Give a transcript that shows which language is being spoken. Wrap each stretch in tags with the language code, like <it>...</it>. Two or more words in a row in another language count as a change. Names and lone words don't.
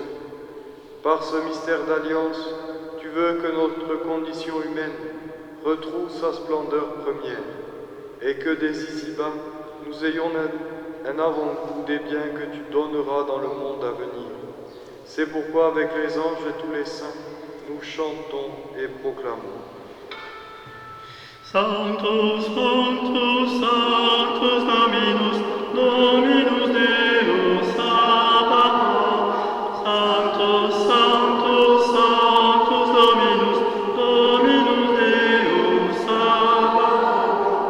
<fr>Par ce mystère d'alliance, tu veux que notre condition humaine retrouve sa splendeur première, et que dès ici-bas, nous ayons un avant-goût des biens que tu donneras dans le monde à venir. C'est pourquoi, avec les anges et tous les saints, nous chantons et proclamons.</fr> <la>Sanctus, Sanctus, Sanctus, Dominus, Dominus Deus Sabaoth. Sanctus, Sanctus, Sanctus, Dominus, Dominus Deus Sabaoth.</la>